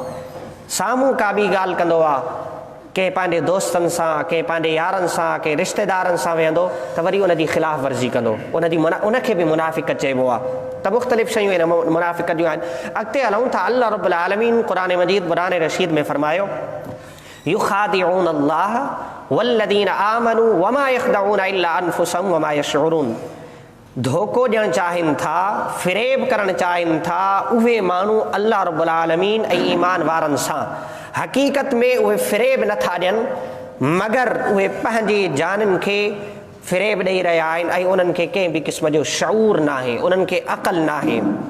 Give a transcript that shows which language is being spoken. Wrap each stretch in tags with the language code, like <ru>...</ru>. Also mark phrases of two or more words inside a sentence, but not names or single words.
<sd>साम्हूं का ॿी ॻाल्हि कंदो आहे, के पंहिंजे दोस्तनि सां, के पंहिंजे यारनि सां, के रिश्तेदारनि सां वेहंदो त वरी उनजी ख़िलाफ़ वर्ज़ी कंदो, उनखे बि मुनाफ़िक़ चइबो आहे. त मुख़्तलिफ़ शयूं आहिनि मुनाफ़िक़त जूं आहिनि. अॻिते हलूं था.</sd> <ar>الله رب العالمين</ar> <sd>क़ुरान मजीद क़ुरान रशीद में फरमायो</sd> <ar>يخادعون الله والذين آمنوا وما يخدعون إلا أنفسهم وما يشعرون.</ar> <sd>धोखो ॾियणु चाहिनि था, फ़रेब करणु चाहिनि था उहे माण्हू</sd> <ar>الله رب العالمين</ar> <sd>ऐं ईमान वारनि सां. हक़ीक़त में उहे फ़रेब नथा ॾियनि मगर उहे पंहिंजी जाननि खे फ़रेब ॾेई रहिया आहिनि ऐं उन्हनि खे कंहिं बि क़िस्म जो शऊर न आहे, उन्हनि खे अक़ल न आहे.</sd>